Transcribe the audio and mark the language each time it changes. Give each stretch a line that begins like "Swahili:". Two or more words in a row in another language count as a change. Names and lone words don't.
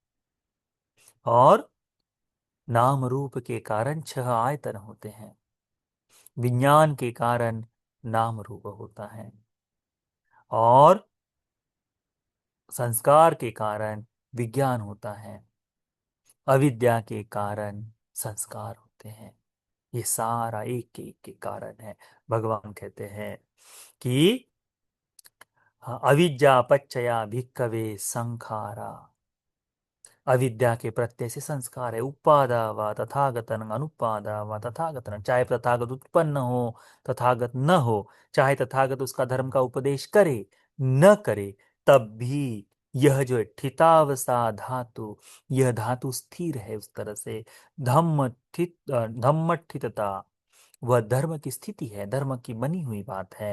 Hindi: और नाम रूप के कारण 6 आयतन होते हैं, विज्ञान के कारण नाम रूप होता है, और संस्कार के कारण विज्ञान होता है, अविद्या के कारण संस्कार होते हैं। ये सारा एक एक के कारण है। भगवान कहते हैं कि
Pali: अविद्या पच्चया भिक्खवे संखारा,
Hindi: अविद्या के प्रत्यय से संस्कार है।
Pali: उपादा व तथागतन, अनुपादा व तथागतन,
Hindi: चाहे तथागत उत्पन्न हो, तथागत न हो, चाहे तथागत उसका धर्म का उपदेश करे न करे, तब भी यह जो है
Pali: ठितावसा धातु,
Hindi: यह धातु स्थिर है उस तरह से।
Pali: धम्म ठितता,
Hindi: वह धर्म की स्थिति है, धर्म की बनी हुई बात है।